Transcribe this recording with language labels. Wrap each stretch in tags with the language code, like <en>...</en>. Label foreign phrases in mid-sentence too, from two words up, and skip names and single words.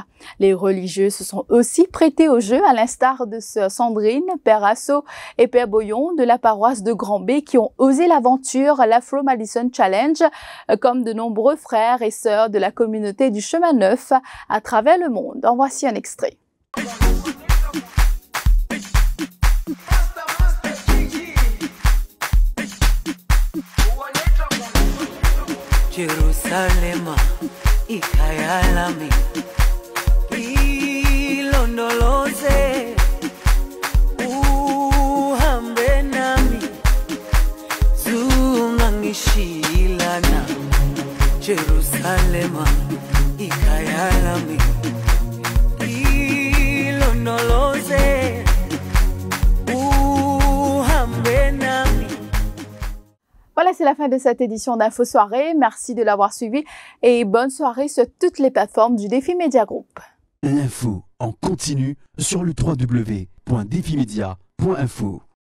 <fr>Les religieux se sont aussi prêtés au jeu, à l'instar de sœur Sandrine, père Asso et père Boyon de la paroisse de Grand-B qui ont osé l'aventure l'Afro Madison Challenge, comme de nombreux frères et sœurs de la communauté du Chemin Neuf à travers le monde. En voici un extrait.</fr> <zu>Jerusalema ikayalami ilondoloze uhambe nami zungangishilana Jerusalema ikayalami ilondoloze uhambe nami.</zu> <fr>Voilà, c'est la fin de cette édition d'Info Soirée. Merci de l'avoir suivi et bonne soirée sur toutes les plateformes du Défi Média Group. L'info en continu sur le www.defimedia.info.</fr>